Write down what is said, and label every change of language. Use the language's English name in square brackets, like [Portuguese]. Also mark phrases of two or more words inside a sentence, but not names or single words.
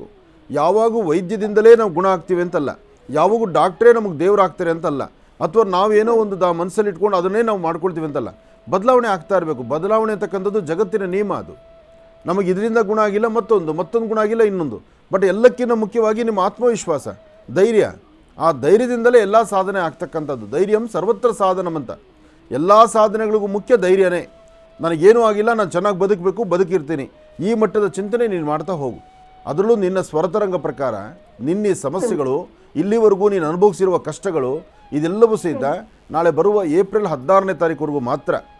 [Kannada] ಯಾವಾಗೂ ವೈದ್ಯದಿಂದಲೇ ನಾವು ಗುಣ ಆಗ್ತೀವಿ ಅಂತಲ್ಲ, ಯಾವಾಗೂ ಡಾಕ್ಟ್ರೇ ನಮಗೆ ದೇವರಾಗ್ತಾರೆ ಅಂತಲ್ಲ, ಅಥವಾ ನಾವೇನೋ ಒಂದು ಮನಸ್ಸಲ್ಲಿ ಇಟ್ಕೊಂಡು ಅದನ್ನೇ ನಾವು ಮಾಡ್ಕೊಳ್ತೀವಿ ಅಂತಲ್ಲ. ಬದಲಾವಣೆ ಆಗ್ತಾ ಇರಬೇಕು. ಬದಲಾವಣೆ ಅಂತಕ್ಕಂಥದ್ದು ಜಗತ್ತಿನ ನಿಯಮ. ಅದು ನಮಗೆ ಇದರಿಂದ ಗುಣ ಆಗಿಲ್ಲ, ಮತ್ತೊಂದು ಗುಣ ಆಗಿಲ್ಲ, ಇನ್ನೊಂದು. ಬಟ್ ಎಲ್ಲಕ್ಕಿಂತ ಮುಖ್ಯವಾಗಿ ನಿಮ್ಮ ಆತ್ಮವಿಶ್ವಾಸ, ಧೈರ್ಯ. ಆ ಧೈರ್ಯದಿಂದಲೇ ಎಲ್ಲ ಸಾಧನೆ ಆಗ್ತಕ್ಕಂಥದ್ದು. [Sanskrit] ಧೈರ್ಯಂ ಸರ್ವತ್ರ ಸಾಧನಂ [Kannada] ಅಂತ. ಎಲ್ಲ ಸಾಧನೆಗಳಿಗೂ ಮುಖ್ಯ ಧೈರ್ಯನೇ. ನನಗೇನೂ ಆಗಿಲ್ಲ, ನಾನು ಚೆನ್ನಾಗಿ ಬದುಕಿರ್ತೀನಿ, ಈ ಮಟ್ಟದ ಚಿಂತನೆ ನೀನು ಮಾಡ್ತಾ ಹೋಗು. ಅದರಲ್ಲೂ ನಿನ್ನ ಸ್ವರತರಂಗ ಪ್ರಕಾರ ನಿನ್ನ ಸಮಸ್ಯೆಗಳು, ಇಲ್ಲಿವರೆಗೂ ನೀನು ಅನುಭವಿಸಿರುವ ಕಷ್ಟಗಳು, ಇದೆಲ್ಲವೂ ಸಹಿತ ನಾಳೆ ಬರುವ ಏಪ್ರಿಲ್ 16ನೇ ತಾರೀಕುವರೆಗೂ ಮಾತ್ರ.